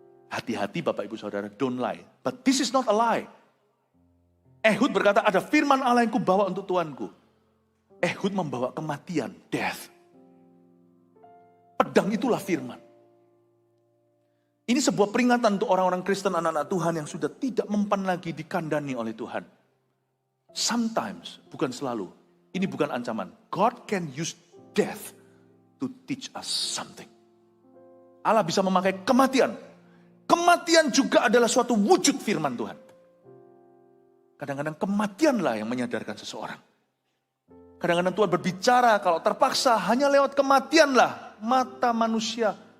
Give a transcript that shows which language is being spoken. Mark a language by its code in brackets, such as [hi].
[id] Hati-hati Bapak Ibu Saudara, [en] don't lie. But this is not a lie. [id] Ehud berkata, ada firman Allah yang kubawa untuk tuanku. Ehud membawa kematian, death. Pedang itulah firman. Ini sebuah peringatan untuk orang-orang Kristen, anak-anak Tuhan yang sudah tidak mempan lagi dikandani oleh Tuhan. Sometimes, bukan selalu. Ini bukan ancaman. [en] God can use death to teach us something. [id] Allah bisa memakai kematian. Kematian juga adalah suatu wujud firman Tuhan. Kadang-kadang kematianlah yang menyadarkan seseorang. Kadang-kadang Tuhan berbicara kalau terpaksa hanya lewat kematianlah mata manusia.